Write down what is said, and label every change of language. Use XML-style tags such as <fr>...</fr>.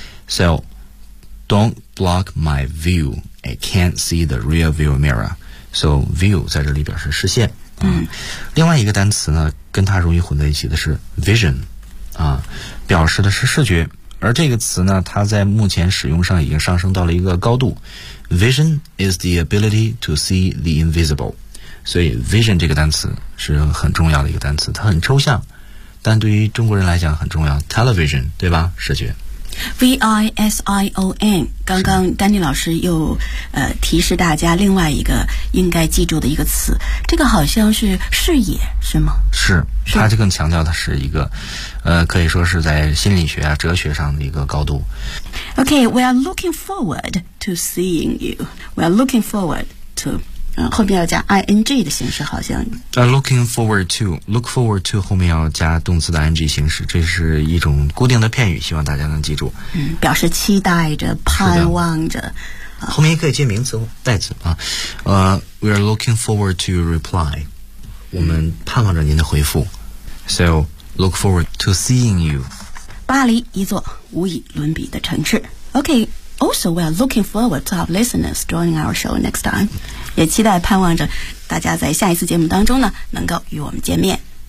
<en>So, don't block my view. I can't see the rear view mirror.</en> <zh>So, view 在这里表示视线。另外一个单词呢跟它容易混在一起的是 vision, 表示的是视觉。而这个词呢它在目前使用上已经上升到了一个高度。</zh> <en>Vision is the ability to see the invisible.</en> <zh>所以 vision 这个单词是很重要的一个单词，它很抽象，但对于中国人来讲很重要。 Television, 对吧？视觉。 V-I-S-I-O-N, 刚刚丹尼老师又提示大家另外一个应该记住的一个词，这个好像是视野，是吗？是，它就更强调它是一个可以说是在心理学啊哲学上的一个高度。</zh> <en>Okay, we are looking forward to seeing you. We are looking forward to...</en> <zh>后面要加 ing 的形式，好像。 Looking forward to 后面要加动词的 ing 形式，这是一种固定的片语，希望大家能记住。嗯，表示期待着、盼望着。后面可以接名词、代词啊。</zh> <en>We are looking forward to your reply.</en> <zh>我们盼望着您的回复。</zh> <en>So look forward to seeing you.</en> <zh>巴黎，一座无以伦比的城市。</zh> <en>Okay. Also, we are looking forward to our listeners joining our show next time.</en> <zh>也期待盼望着大家在下一次节目当中呢能够与我们见面。</zh>